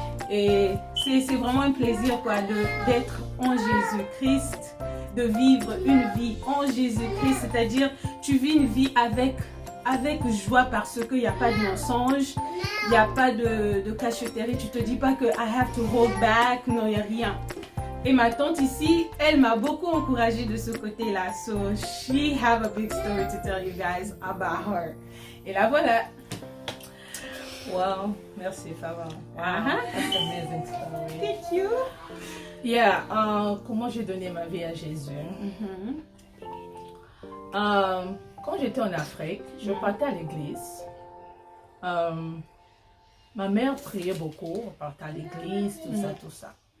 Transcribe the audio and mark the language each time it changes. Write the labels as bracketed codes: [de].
[fr] Et c'est vraiment un plaisir quoi, d'être en Jésus-Christ, de vivre une vie en Jésus-Christ. C'est-à-dire, tu vis une vie avec joie parce qu'il n'y a pas de mensonge, il n'y a pas de cachotterie. Tu te dis pas que [en] I have to hold back. [fr] Non, il n'y a rien. Et ma tante ici, elle m'a beaucoup encouragée de ce côté-là. [en] So, she have a big story to tell you guys about her. [fr] Et la voilà. Wow, merci Farah. [en] Wow, that's amazing story. Thank you. [fr] Yeah, comment j'ai donné ma vie à Jésus. Quand j'étais en Afrique, je partais à l'église. Ma mère priait beaucoup, on partait à l'église, tout ça.